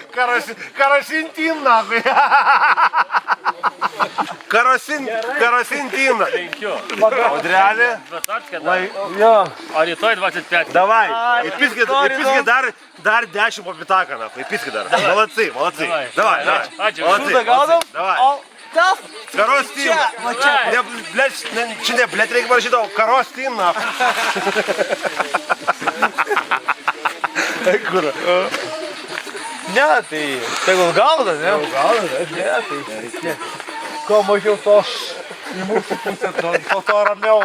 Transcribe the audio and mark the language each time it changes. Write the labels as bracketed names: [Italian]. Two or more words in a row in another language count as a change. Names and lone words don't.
[Lithuanian] Karosintin, nahui. Karosintin. Audrelė. Jo. O rytoj 25. Davai, įpiskit dar 10 po pitaką, nahui. Įpiskit dar. [Russian] Молодцы. Давай. [Lithuanian] Ačiū. [Russian] Молодцы. Давай. [Lithuanian] Karostin. Čia ne, blėt, reikia parašyti, o karostin, nahui. Kur? Ne, tai tegul gauda, ne? Ne, tai kuo mažiau to į mūsų pusę, to ramiau.